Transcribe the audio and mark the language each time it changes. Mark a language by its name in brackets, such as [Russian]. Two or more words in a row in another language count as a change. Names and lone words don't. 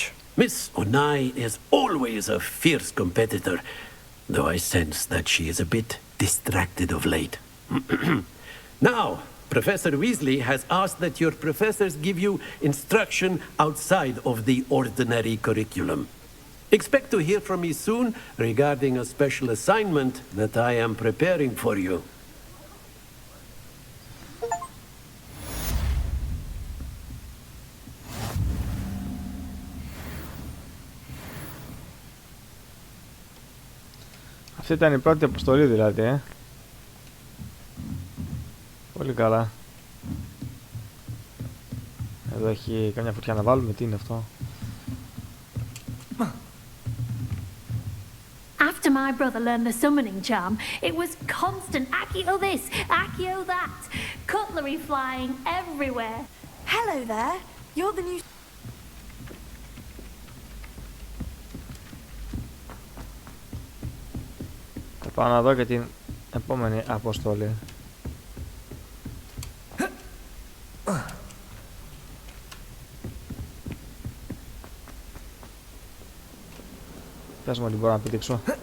[English] Miss Onai is always a fierce competitor, though I sense that she is a bit distracted of late. Now, Professor Weasley has asked that your professors give you instruction outside of the ordinary curriculum. Expect to hear from me soon regarding a special assignment that I am preparing for you. [Greek] Αυτή ήταν η πρώτη αποστολή δηλαδή, Πολύ καλά. Εδώ έχει καμιά φωτιά να βάλουμε, τι είναι αυτό? [English] After my brother learned the summoning charm, it was constant Accio this, Accio that, cutlery flying everywhere. Hello there, you're the new... [Greek] Θα πάω να δω και την επόμενη αποστολή. Πες μου ότι μπορώ να πηδήξω.